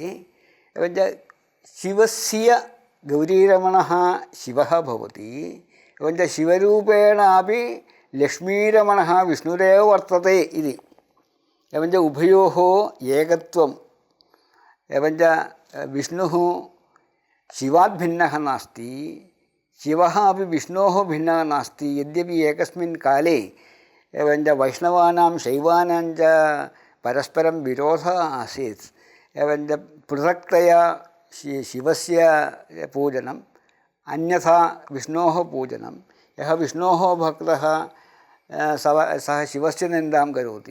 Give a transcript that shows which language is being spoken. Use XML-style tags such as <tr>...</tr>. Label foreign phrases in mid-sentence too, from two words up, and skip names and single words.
<sa>എവഞ്ച ശിവസ്യ ഗൗരീരമണഃ ശിവഃ ഭവതി എവഞ്ച ശിവരൂപേണാപി ലക്ഷ്മീരമണഃ വിഷ്ണുരേവ വർത്തത്തെ ഇതി എവഞ്ച ഉഭയോः ഏകത്വം എവഞ്ച വിഷ്ണുः शिवात् भिन्नः नास्ति शिवः अपि विष्णोः भिन्नः नास्ति यद्यपि एकस्मिन् काले एवञ्च वैष्णवानां शैवानां च परस्परं विरोधः आसीत् एवञ्च पृथक्तया शिवस्य पूजनम् अन्यथा विष्णोः पूजनं यः विष्णोः भक्तः सः शिवस्य निन्दां करोति</sa>